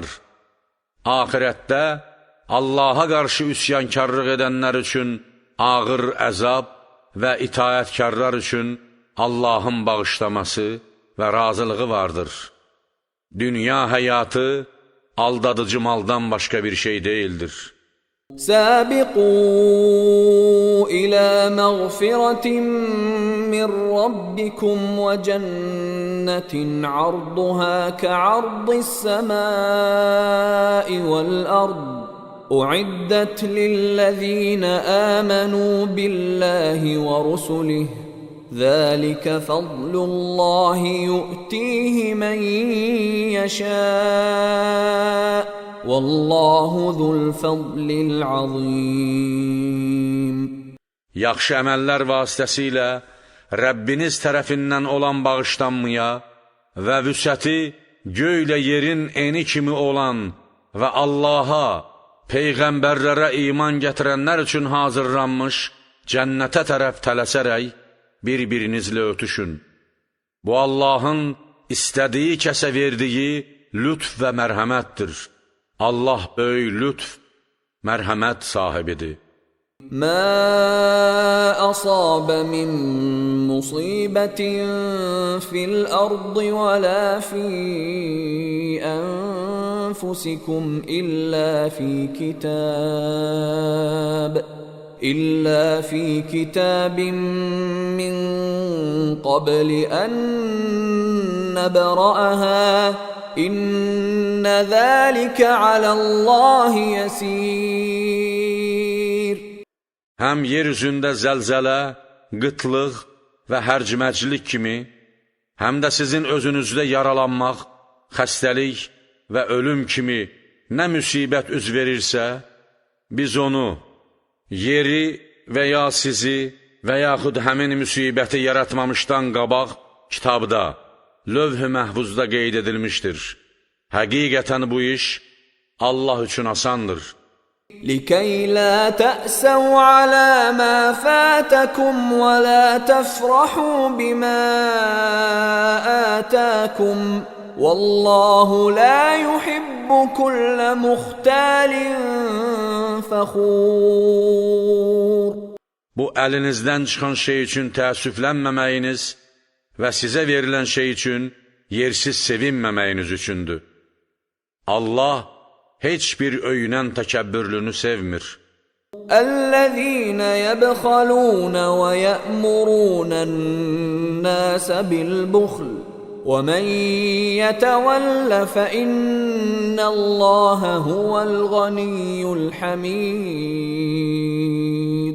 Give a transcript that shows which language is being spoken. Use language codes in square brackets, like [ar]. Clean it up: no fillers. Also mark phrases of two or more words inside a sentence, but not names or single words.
[az] Ahirətdə Allaha qarşı üsyankarlıq edənlər üçün ağır əzab və itaətkarlar üçün Allahın bağışlaması və razılığı vardır. Dünya həyatı aldadıcı maldan başqa bir şey deyildir. [ar] سابقوا إلى مغفرة من ربكم وجنة عرضها كعرض السماء والأرض أعدت للذين آمنوا بالله ورسله ذلك فضل الله يؤتيه من يشاء والله ذو الفضل العظيم. [az] Yaxşı əməllər vasitəsilə Rəbbiniz tərəfindən olan bağışlanmaya və vüsəti göylə yerin eni kimi olan və Allaha, peyğəmbərlərə iman gətirənlər üçün hazırlanmış cənnətə tərəf tələsərək bir-birinizlə ötüşün. Bu Allahın istədiyi kəsə verdiyi lütf və mərhəmətdir. Allah böyük lütf, mərhəmət sahibidir. [ar] ما أصاب من مصيبة في الأرض ولا في أنفسكم إلا في كتاب من قبل أن نبرأها إن ذلك على الله يسير. [az] Həm yer üzündə zəlzələ, qıtlıq və hərcmərclik kimi, həm də sizin özünüzdə yaralanmaq, xəstəlik və ölüm kimi nə müsibət üz verirsə, biz onu, yeri və ya sizi və yaxud həmin müsibəti yaratmamışdan qabaq kitabda, lövh-i məhvuzda qeyd edilmişdir. Həqiqətən bu iş Allah üçün asandır. [ar] لكي لا تأسوا على ما فاتكم ولا تفرحوا بما آتاكم والله لا يحب كل مختال فخور. [az] Bu əlinizdən çıxan şey üçün təəssüflənməməyiniz və sizə verilən şey üçün yersiz sevinməməyiniz üçündür. Allah heç bir öyünən təkəbbürlünü sevmir. [ar] الذين يبخلون ويأمرون الناس بالبخل ومن يتول فإن الله هو الغني الحميد.